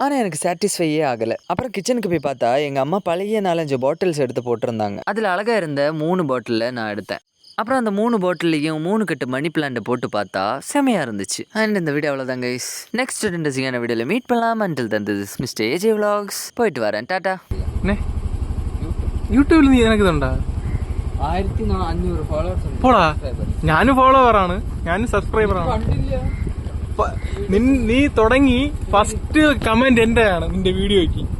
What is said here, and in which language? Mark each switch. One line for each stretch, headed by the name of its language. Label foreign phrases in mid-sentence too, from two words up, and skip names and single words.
Tamil: ஆனால் எனக்கு சாட்டிஸ்ஃபையே ஆகலை. அப்புறம் கிச்சனுக்கு போய் பார்த்தா எங்கள் அம்மா பழைய 4-5 பாட்டில்ஸ் எடுத்து போட்டிருந்தாங்க. அதில் அழகாக இருந்த 3 பாட்டிலில் நான் எடுத்தேன். அப்புறம் அந்த 3 பாட்டிலையும் 3 கட்டு மணி பிளான்ட் போட்டு பார்த்தா செமையாக இருந்துச்சு. அண்ட் இந்த வீடியோ அவ்வளோதாங்க கைஸ். நெக்ஸ்ட் இன்ட்ரெஸ்டிங்கான வீடியோவில் மீட் பண்ணலாம்.
English: Until then this Mister AJ vlogs. പോയിട്ട് வரேன். ടാറ്റാ.
Malayalam: യൂട്യൂബിൽ നീ എനിക്കുണ്ടാ 1500 ഫോളോവേഴ്സ് പോടാ. ഞാനും ഫോളോവറാണ്, ഞാനും സബ്സ്ക്രൈബറാണ്. നീ തുടങ്ങി ഫസ്റ്റ് കമന്റ് എന്റെയാണ് നിന്റെ വീഡിയോയ്ക്ക്.